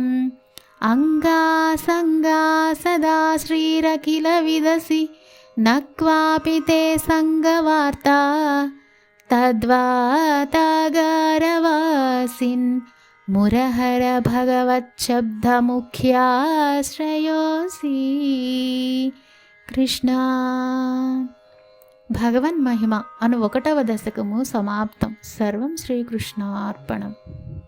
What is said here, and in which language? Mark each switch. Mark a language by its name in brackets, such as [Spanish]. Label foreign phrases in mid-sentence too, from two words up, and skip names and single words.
[Sanskrit] अङ्गासङ्गा सदा श्रीरखिलविदसि न क्वापि ते सङ्गवार्ता तद्वातागारवासिन् मुरहर भगवच्छब्दमुख्याश्रयोऽसि కృష్ణ. [Telugu] భగవన్మహిమ అను 1వ దశకము సమాప్తం. సర్వం శ్రీకృష్ణార్పణం.